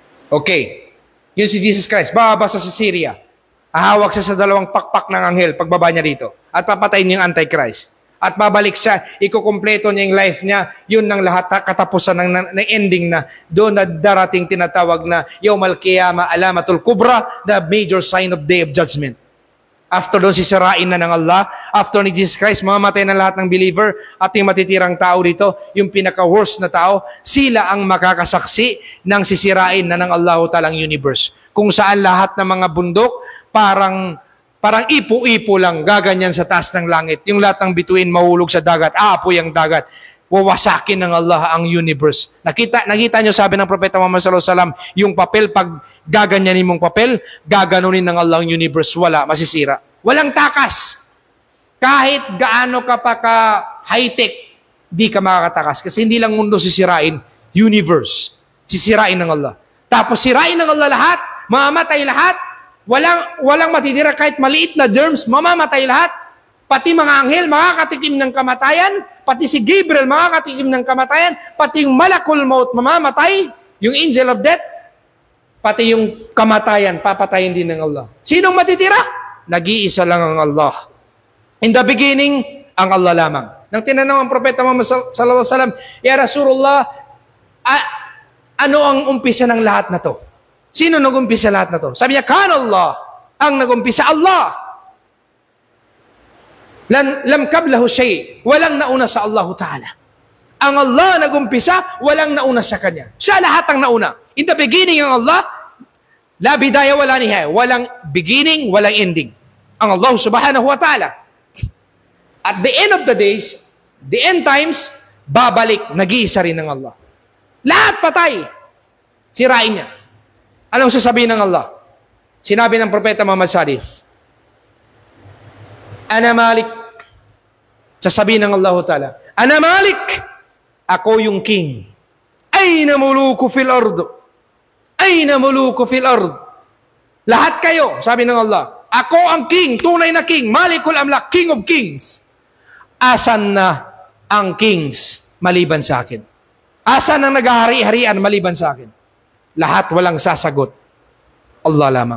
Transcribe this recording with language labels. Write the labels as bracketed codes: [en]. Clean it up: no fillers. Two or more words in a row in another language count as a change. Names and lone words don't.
[tl] Okay. Yun si Jesus Christ. Babasa sa Syria. Ahawak siya sa dalawang pakpak ng anghel pagbaba niya dito. At papatayin niya yung Antichrist. At babalik siya, ikukumpleto niya yung life niya, yun ng lahat, katapusan ng ending na, doon na darating tinatawag na [ar] يوم القيامة علامة الكبرى, [en] the major sign of Day of Judgment. [tl] After doon sisirain na ng Allah, after ni Jesus Christ, mamamatay na lahat ng believer, at yung matitirang tao dito, yung pinaka-worst na tao, sila ang makakasaksi ng sisirain na ng Allah talang universe. Kung saan lahat ng mga bundok, parang ipo-ipo lang, gaganyan sa taas ng langit. Yung lahat ng bituin mahulog sa dagat, aapoy ang dagat. Wawasakin ng Allah ang universe. Nakita nyo, sabi ng Propeta Muhammad [ar] صلى الله عليه وسلم, [tl] yung papel, pag gaganyanin mong papel, gaganunin ng Allah ang universe. Wala, masisira. Walang takas. Kahit gaano ka pa ka high-tech, di ka makakatakas. Kasi hindi lang mundo sisirain, universe. Sisirain ng Allah. Tapos sirain ng Allah lahat, mamamatay lahat, walang matitira, kahit maliit na germs, mamamatay lahat. Pati mga anghel, makakatikim ng kamatayan. Pati si Gabriel, makakatikim ng kamatayan. Pati yung [ar] ملك الموت, [tl] mamamatay. [en] Yung angel of death. [tl] Pati yung kamatayan, papatayin din ng Allah. Sinong matitira? Nag-iisa lang ang Allah. [en] In the beginning, [tl] ang Allah lamang. Nang tinanong ang Propeta Muhammad [ar] صلى الله عليه وسلم, يا رسول الله, [tl] ano ang umpisa ng lahat na to? Sino nag-umpisa lahat na to? Sabi niya, [ar] كان الله. [tl] Ang nag-umpisa, [ar] الله. لم قبله شيء. [tl] Walang nauna sa [ar] الله تعالى. [tl] Ang Allah nag-umpisa, walang nauna sa Kanya. Siya lahat ang nauna. [en] In the beginning, [ar] ang الله، لا بداية ولا نهاية. [tl] Walang beginning, walang ending. [ar] Ang الله سبحانه وتعالى. [en] At the end of the days, the end times, [tl] babalik, nag-iisa rin ng Allah. Lahat patay. Sirain niya. Anong sasabihin ng Allah? Sinabi ng Propeta Muhammad sa hadith, [ar] أنا مالك. [tl] Sasabihin ng [ar] الله تعالى، أنا مالك. [tl] Ako yung king. [ar] أين ملوك في الأرض. أين ملوك في الأرض. [tl] Lahat kayo, sabi ng Allah, ako ang king, tunay na king, [ar] مالك الأملاك, [en] king of kings. [tl] Asan na ang kings maliban sa akin? Asan ang naghahari-harian maliban sa akin? Lahat walang sasagot. Allah lamang.